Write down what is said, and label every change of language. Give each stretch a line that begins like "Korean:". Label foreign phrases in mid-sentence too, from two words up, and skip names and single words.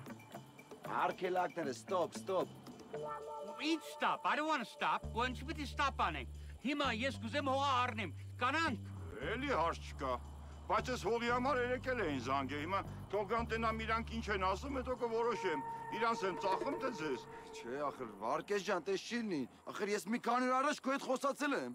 Armenian: Արկելակները, ստոպ։
English: Ինչ stop, I don't want to stop,
Armenian: ոնչ պիտի stop անենք։ Հիմա ես կուզեմ հողը առնեմ, կանանք։ Էլի հարց չկա, բայց ես հողի համար երեկել էին զանգե, հիմա թողան տենամ իրանք ինչ են ասում, հետո կորոշեմ, իրանց եմ ծախում թե ձեզ։ Չէ, ախր, Վարկես ջան, տես չի լինի, ախր ես մի քանի օր առաջ քո հետ խոսացել եմ։